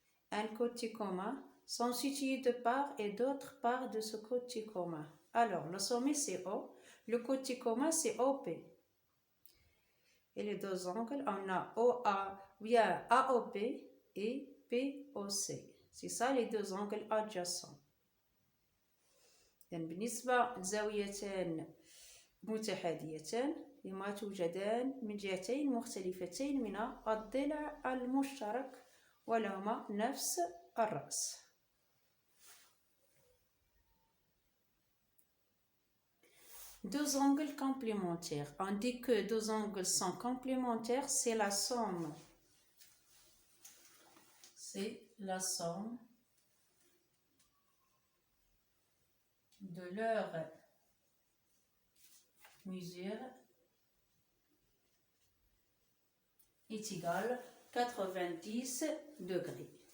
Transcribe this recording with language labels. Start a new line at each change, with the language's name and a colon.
French: Un côté commun sont situés de part et d'autre part de ce côté commun. Alors, le sommet, c'est O. Le côté commun, c'est OP. Et les deux angles, on a bien AOP et POC. C'est ça les deux angles adjacents.
Arabic: يعني بالنسبة لزاويتان متحاديتان لما توجدان من جهتين مختلفتين من الضلع المشترك ولهما نفس الرأس.
French: deux angles complémentaires. On dit que deux angles sont complémentaires, c'est la somme. C'est la somme de leur mesure est égale 90 degrés.